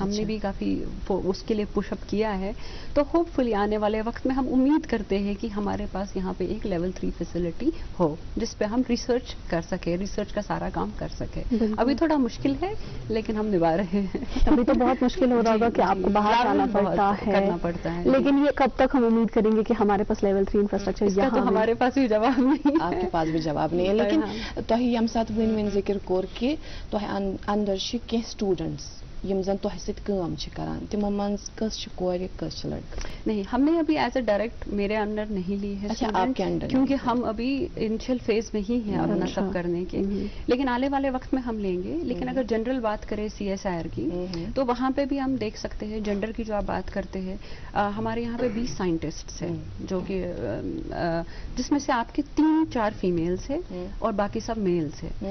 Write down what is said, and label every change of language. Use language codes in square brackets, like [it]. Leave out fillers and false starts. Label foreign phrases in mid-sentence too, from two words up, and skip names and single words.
[ur] ہم نے بھی کافی اس کے لیے [en] push up [ur] کیا ہے. تو ہوپ فلی آنے والے وقت میں ہم امید کرتے ہیں کہ ہمارے پاس یہاں پہ ایک [en] level 3 facility [ur] ہو جس پہ ہم ریسرچ کر سکیں، ریسرچ کا سارا کام کر سکیں. ابھی تھوڑا مشکل ہے لیکن ہم نبھا رہے ہیں. ابھی تو بہت مشکل ہو رہا ہوگا کہ آپ کو باہر جانا کرنا پڑتا ہے. لیکن یہ کب تک ہم امید کریں گے کہ ہمارے پاس [en] level 3 infrastructure [ur] یہاں؟ تو ہمارے پاس بھی جواب نہیں، آپ کے پاس بھی جواب نہیں ہے. [ks] لیکن تۄہہِ ییٚمہِ ساتہٕ وٕنۍ ذِکر کوٚر کہِ تۄہہِ اندر چھِ کینٛہہ سٹوٗڈنٹس یم زن تۄہہِ سۭتۍ کٲم چھِ کران، تِمو منٛز کٔژ چھِ کورِ کٔژ چھِ لڑکہٕ؟ [ur] نہیں، ہم نے ابھی [en] as a direct [ur] میرے انڈر نہیں لی ہے. اچھا، آپ کے انڈر؟ کیونکہ ہم ابھی [en] initial phase [ur] میں ہی ہیں اپنا سب کرنے کے، لیکن آنے والے وقت میں ہم لیں گے. لیکن اگر جنرل بات کریں سی ایس آئی آر کی تو وہاں پہ بھی ہم دیکھ سکتے ہیں جینڈر کی جو آپ بات کرتے ہیں. ہمارے یہاں پہ 20 سائنٹسٹس ہیں جو کہ جس میں سے آپ کے 3-4 فیمیلس ہیں اور باقی سب میلس ہیں.